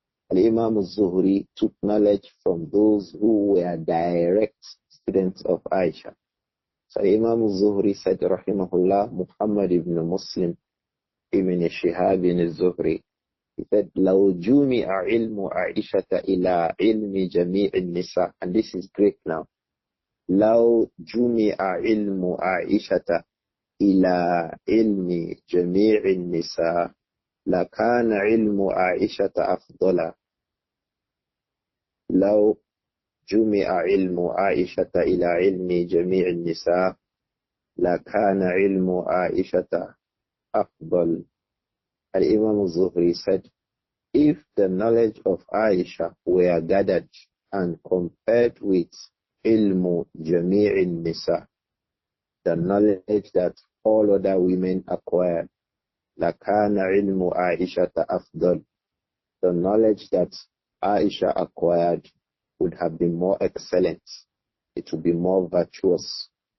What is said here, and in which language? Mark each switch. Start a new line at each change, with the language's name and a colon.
English: Al-Imam al-Zuhri took knowledge from those who were direct students of Aisha. So Imam al-Zuhri said, rahimahullah, Muhammad ibn Muslim ibn Shihab al-Zuhri, he said,
Arabic: لو جمع علم عائشة إلى علم جميع النساء.
English: And this is great now.
Arabic: لو جمع علم عائشة إلى علم جميع النساء لكان علم عائشة أفضل. لو جمع علم عائشة إلى علم جميع النساء لكان علم عائشة أفضل.
English: Al-Imam al-Zuhri said, if the knowledge of Aisha were gathered and compared with
Arabic: ilmu jami'in nisa,
English: the knowledge that all other women acquired,
Arabic: lakana ilmu Aisha afdal,
English: the knowledge that Aisha acquired would have been more excellent. It would be more virtuous.